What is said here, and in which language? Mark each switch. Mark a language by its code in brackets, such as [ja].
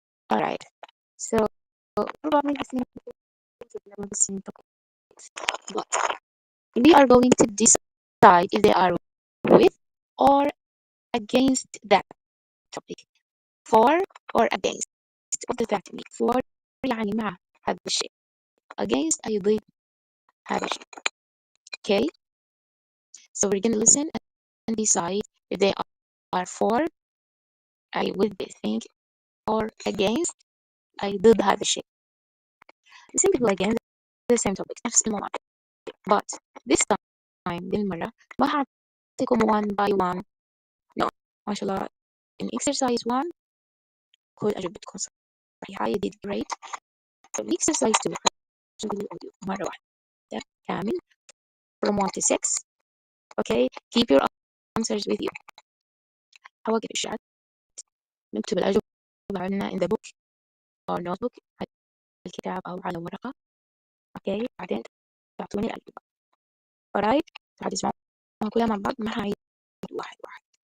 [en] All right. So probably listening topics, but we are going to decide if they are with or against that topic. For or against. What does that mean? [ar] For يعني مع هذا الشيء. Against أي ضد هذا الشيء. [en] Okay. So we're gonna listen and decide if they are for أي with this thing or against [ar] أي ضد هذا الشيء. [en] The same people again the same topic [ar] نفس الموضوع. [en] But this time [ar] بالمرة ما هعطيكم [en] one by one. No. [ar] ما شاء الله [en] in exercise 1 [ar] كل أجوبتكم صحيحة. [en] You did great. So in exercise 2 [ar] هنشغل الأوديو مرة واحدة كامل [en] from 1 to 6. Okay. Keep your answers with you. [ar] هواقف الشات نكتب الأجوبة عندنا [en] in the book or notebook [ar] على الكتاب أو على ورقة. Okay. بعدين تعطوني الأجوبة. alright. بعد تسمعوها كلها مع بعض ما هعيد واحد واحد.